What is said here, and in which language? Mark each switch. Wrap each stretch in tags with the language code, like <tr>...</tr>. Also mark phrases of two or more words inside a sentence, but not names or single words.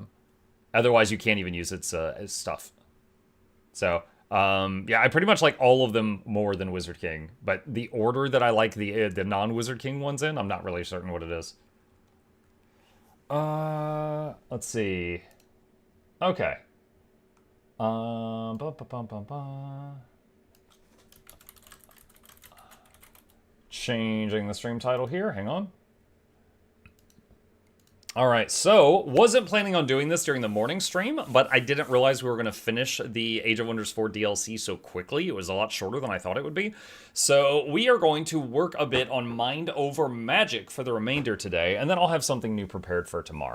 <en>Otherwise, you can't even use its stuff. So, yeah, I pretty much like all of them more than Wizard King. But the order that I like the non-Wizard King ones in, I'm not really certain what it is. Let's see. Okay. Ba, ba, ba, ba, ba. Changing the stream title here. Hang on. Alright, so, wasn't planning on doing this during the morning stream, but I didn't realize we were going to finish the Age of Wonders 4 DLC so quickly. It was a lot shorter than I thought it would be. So, we are going to work a bit on Mind Over Magic for the remainder today, and then I'll have something new prepared for tomorrow.</en>